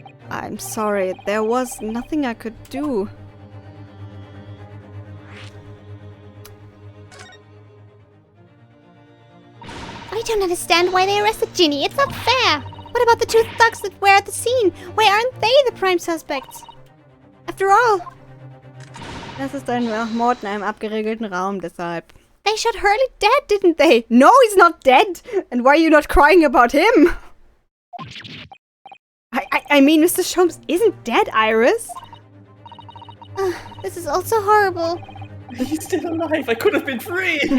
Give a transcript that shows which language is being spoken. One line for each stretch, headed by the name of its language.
English: I'm sorry, there was nothing I could do. I don't understand why they arrested Ginny. It's not fair. What about the 2 thugs that were at the scene? Why aren't they the prime suspects? After all,
German: Das ist ein Mord in einem abgeregelten Raum, deshalb.
English: they shot Hurley dead, Didn't they? No, he's not dead! And why are you not crying about him? I mean, Mr. Sholmes isn't dead, Iris. This is also horrible. He's still alive. I could have been free.